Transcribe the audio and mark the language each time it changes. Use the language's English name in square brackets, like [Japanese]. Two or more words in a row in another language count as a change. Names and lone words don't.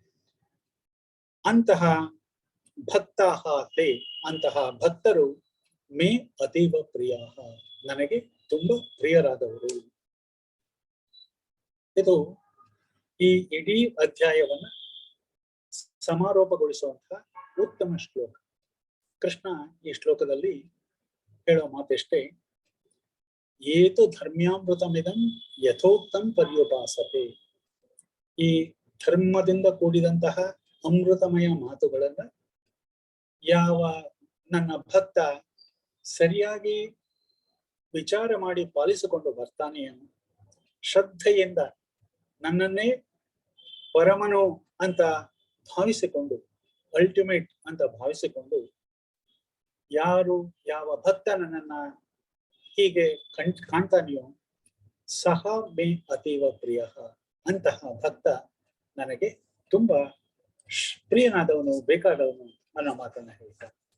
[Kannada] ಅಂತಹ [Sanskrit] ಭಕ್ತಾಹ ತೇ [Kannada] ಅಂತಹ ಭಕ್ತರು [Sanskrit] ಮೇ ಅತೀವ ಪ್ರಿಯ [Kannada] ನನಗೆ ತುಂಬಾ ಪ್ರಿಯರಾದವರು. ಇದು ಈ ಇಡೀ ಅಧ್ಯಾಯವನ್ನ ಸಮಾರೋಪಗೊಳಿಸುವಂತಹ ಉತ್ತಮ ಶ್ಲೋಕ. ಕೃಷ್ಣ ಈ ಶ್ಲೋಕದಲ್ಲಿ ಹೇಳೋ ಮಾತೆಷ್ಟೇ, [Sanskrit] ಏತು ಧರ್ಮ್ಯಾಮೃತಮಿದಂ ಯಥೋಕ್ತಂ ಪರ್ಯುಪಾಸತೆ. [Kannada] ಈ ಧರ್ಮದಿಂದ ಕೂಡಿದಂತಹ ಅಮೃತಮಯ ಮಾತುಗಳನ್ನ ಯಾವ ನನ್ನ ಭಕ್ತ ಸರಿಯಾಗಿ ವಿಚಾರ ಮಾಡಿ ಪಾಲಿಸಿಕೊಂಡು ಬರ್ತಾನೆ, ಶ್ರದ್ಧೆಯಿಂದ ನನ್ನನ್ನೇ ಪರಮನು ಅಂತ ಭಾವಿಸಿಕೊಂಡು, ಅಲ್ಟಿಮೇಟ್ ಅಂತ ಭಾವಿಸಿಕೊಂಡು, ಯಾರು ಯಾವ ಭಕ್ತ ನನ್ನನ್ನ ಹೀಗೆ ಕಾಣ್ತಾನೆಯೋ [Sanskrit] ಸಹ ಮೇ ಅತೀವ ಪ್ರಿಯ, [Kannada] ಅಂತಹ ಭಕ್ತ ನನಗೆ ತುಂಬಾ ಪ್ರಿಯನಾದವನು, ಬೇಕಾದವನು ಅನ್ನೋ ಮಾತನ್ನ ಹೇಳ್ತಾರೆ.